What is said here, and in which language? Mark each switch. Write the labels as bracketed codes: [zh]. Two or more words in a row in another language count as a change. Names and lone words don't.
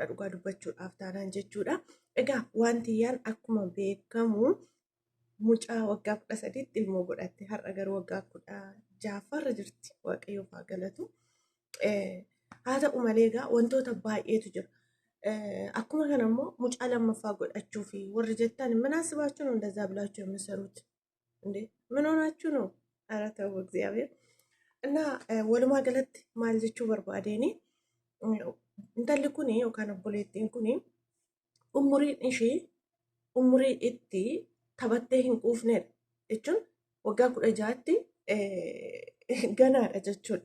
[om] Dhugaa dubbachuudhaaf taanaan jechuudha. Egaa waantiyyaan akkuma beekamu mucaa waggaa 13tti ilmoo godhatte har'a garuu waggaa 16 jirti. Waaqayyoof haa galatu. Haa ta'u malee egaa wantoota baay'eetu jira. Akkuma kanammoo mucaa lammaffaa godhachuu fi warri jettan [am] ምን አስባችሁ ነው እንደዛ ብላችሁ የምትሰሩት እንዴ? ምን ሆናችሁ ነው? ኧረ ተው እግዚአብሔር እና [om] walumaa galatti maal jechuu barbaadeeni intalli kun yookaan obboleettiin kun umuriin ishee umurii itti taphattee hin quufnedha jechuun waggaa 16tti ganaadha jechuudha.